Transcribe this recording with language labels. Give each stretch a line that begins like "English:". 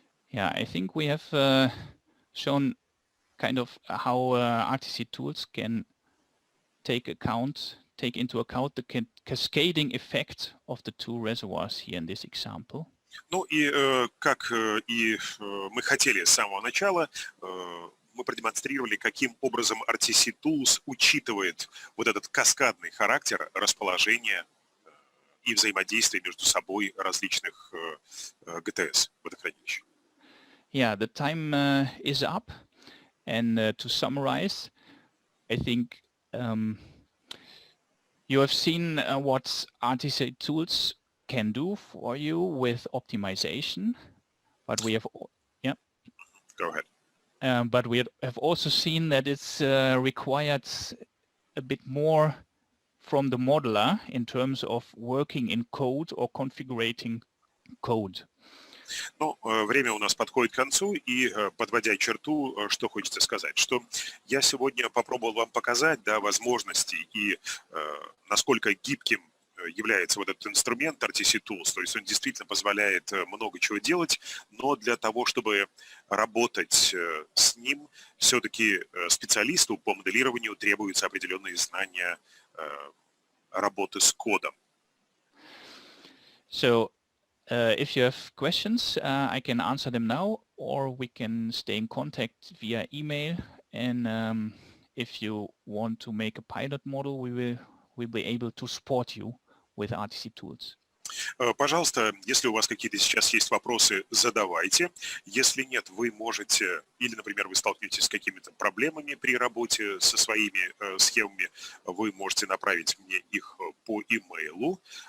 English: Yeah, I think we have shown kind of how RTC tools can take into account the cascading effect of the two reservoirs here in this example.
Russian: Ну и как и мы хотели с самого начала, мы продемонстрировали, каким образом RTC Tools учитывает вот этот каскадный характер расположения и взаимодействия между собой различных ГТС водохранилищ.
English: Yeah, the time is up, and to summarize, I think you have seen what RTC Tools can do for you with optimization, but we have, Go ahead. But we have also seen that it's required a bit more from the modeler in terms of working in code or configuring code.
Russian: Ну, время у нас подходит к концу, и подводя черту, что хочется сказать, что я сегодня попробовал вам показать, да, возможности и насколько гибким является вот этот инструмент RTC Tools, то есть он действительно позволяет много чего делать, но для того, чтобы работать с ним, все-таки специалисту по моделированию требуются определенные знания работы с кодом.
English: So if you have questions, I can answer them now, or we can stay in contact via email. And if you want to make a pilot model, we'll be able to support you with RTC Tools.
Russian: Пожалуйста, если у вас какие-то сейчас есть вопросы, задавайте. Если нет, вы можете, или, например, вы столкнетесь с какими-то проблемами при работе со своими схемами, вы можете направить мне их по имейлу.